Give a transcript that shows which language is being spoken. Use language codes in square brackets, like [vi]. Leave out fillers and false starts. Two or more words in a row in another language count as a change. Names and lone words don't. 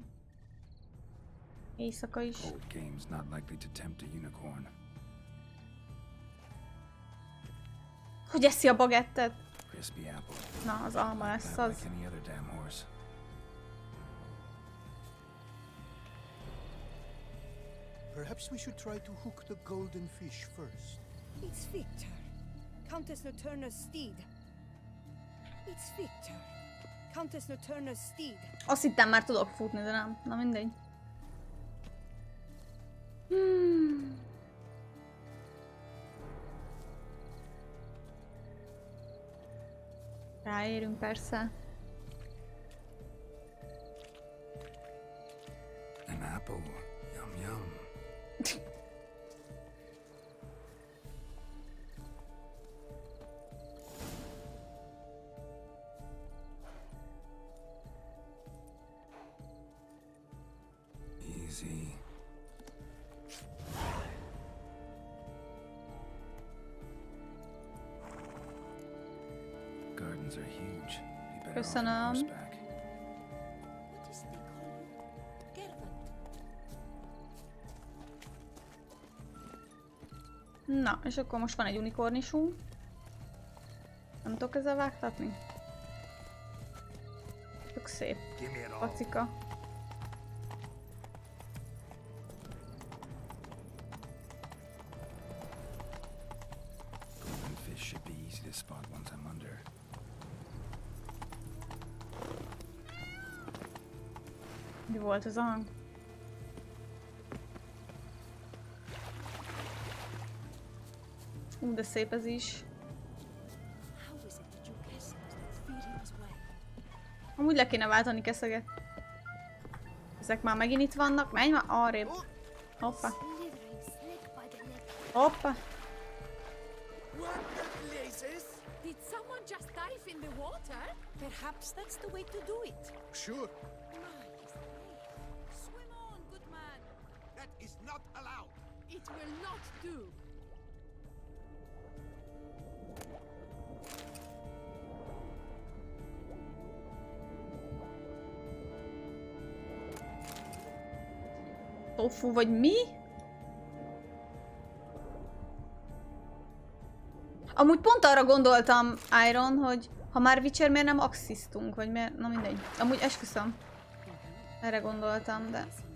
[hu] Éjszaka is. [en] Old game's not likely to tempt a unicorn. [hu] Hogy eszi a bagettet? [en] Crispy apple. [hu] Na, az alma lesz az. [en] Like any other damn horse. Perhaps we should try to hook the golden fish first. It's Victor, Countess Noturna's steed. It's Victor, Countess Noturna's steed. [hu] Azt hittem már tudok futni, de nem. Na mindegy. Ráérünk persze. [en] An apple. Yum yum. Easy. Gardens are huge. Be better off on horseback. What is they call you? Gervant. [hu] Na, és akkor most van egy unikornisunk. Nem tudok ezzel vágtatni? Tök szép. Pacika. [en] Golden fish should be easy to spot once I'm under. [hu] Mi volt az a hang? De szép ez is. Amúgy le kéne váltani keszeget. Ezek már megint itt vannak. Menj már arrébb. Hoppa. Hoppa. [en] Did someone just dive in the water? Perhaps that's the way to do it. Sure. Swim on, good man. That is not allowed. It will not do. [hu] Tofu vagy mi? Amúgy pont arra gondoltam, Iron, hogy ha már Witcher, miért nem axisztunk, vagy miért? Na mindegy. Amúgy esküszöm. Erre gondoltam, de...